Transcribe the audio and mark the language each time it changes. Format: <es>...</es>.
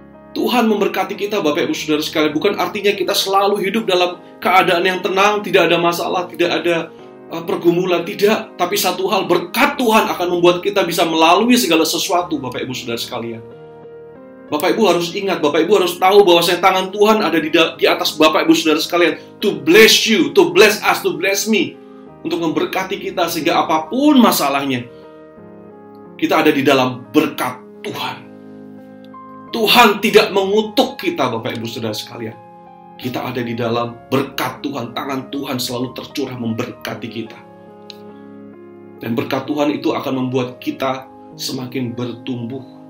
<id>Tuhan memberkati kita Bapak Ibu Saudara sekalian. Bukan artinya kita selalu hidup dalam keadaan yang tenang, tidak ada masalah, tidak ada pergumulan, tidak. Tapi satu hal, berkat Tuhan akan membuat kita bisa melalui segala sesuatu Bapak Ibu Saudara sekalian. Bapak Ibu harus ingat, Bapak Ibu harus tahu bahwa tangan Tuhan ada di atas Bapak Ibu Saudara sekalian.</id> <en>To bless you, to bless us, to bless me.</en> <id>Untuk memberkati kita sehingga apapun masalahnya, kita ada di dalam berkat Tuhan. Tuhan tidak mengutuk kita Bapak Ibu Saudara sekalian. Kita ada di dalam berkat Tuhan. Tangan Tuhan selalu tercurah memberkati kita. Dan berkat Tuhan itu akan membuat kita semakin bertumbuh.</id>